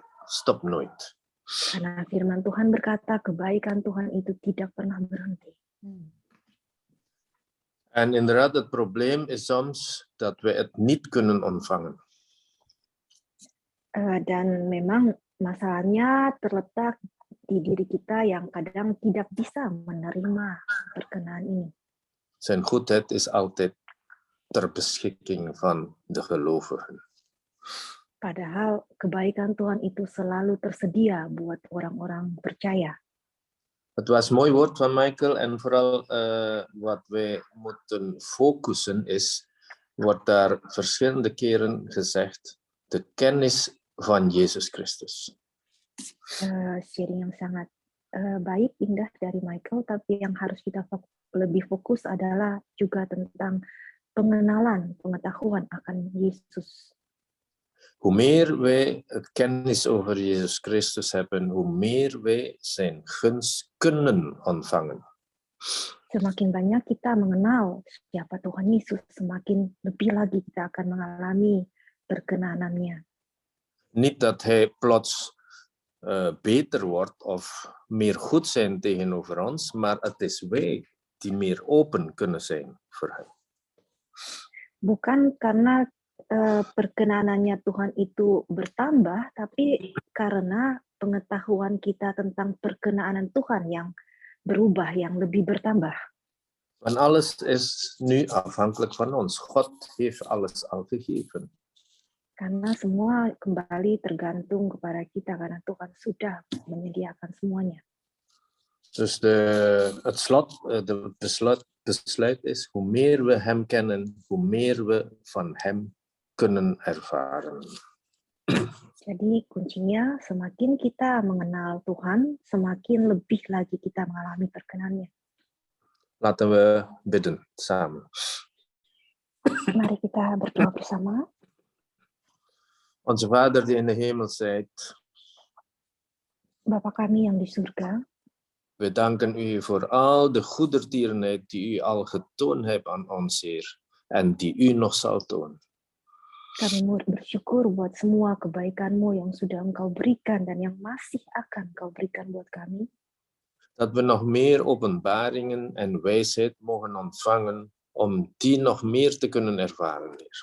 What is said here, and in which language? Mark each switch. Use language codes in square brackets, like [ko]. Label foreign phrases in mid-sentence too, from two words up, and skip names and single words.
[nl] Stop nooit. [id] Karena firman Tuhan berkata, kebaikan Tuhan itu tidak pernah berhenti. [nl] En inderdaad, het probleem is soms dat we het niet kunnen ontvangen. [id] Dan memang masalahnya terletak di diri kita yang kadang tidak bisa menerima perkenan ini. [nl] Zijn goedheid is altijd ter beschikking van de gelovigen. [id] Padahal kebaikan Tuhan itu selalu tersedia buat orang-orang percaya. [nl] Het was een mooi woord van Michael en vooral wat wij moeten focussen is, wordt daar verschillende keren gezegd, de kennis van Jezus Christus. [id] Sharing yang sangat baik, indah dari Michael, tapi yang harus kita lebih fokus adalah juga tentang pengenalan, pengetahuan akan Yesus. [nl] Hoe meer wij kennis over Jezus Christus hebben, hoe meer wij zijn gunst kunnen ontvangen. [id] Semakin banyak kita mengenal siapa Tuhan Yesus, semakin lebih lagi kita akan mengalami perkenanannya. [nl] Niet dat hij plots beter wordt of meer goed zijn tegenover ons, maar het is wij die meer open kunnen zijn voor hem. [id] Bukan karena perkenanannya Tuhan itu bertambah, tapi karena pengetahuan kita tentang perkenanan Tuhan yang berubah, yang lebih bertambah. [nl] Want alles is nu afhankelijk van ons. God heeft alles al gegeven. [id] Karena semua kembali tergantung kepada kita, karena Tuhan sudah menyediakan semuanya. [nl] Dus het besluit is, hoe meer we hem kennen, hoe meer we van hem kunnen ervaren. [id] Jadi kuncinya semakin kita mengenal Tuhan, semakin lebih lagi kita mengalami perkenanannya. [nl] Laten we bidden samen. [id] Mari kita berdoa bersama. [nl] Onze Vader die in de hemel zijt, [id] Bapa kami yang di surga, [nl] we danken u voor al de goedertierenheid die u al getoond hebt aan ons, Heer, en die u nog zal tonen. [id] kami bersyukur buat semua kebaikan-Mu yang sudah Engkau berikan dan yang masih akan Engkau berikan buat kami. [nl] Dat we nog meer openbaringen en wijsheid mogen ontvangen om die nog meer te kunnen ervaren, Heer.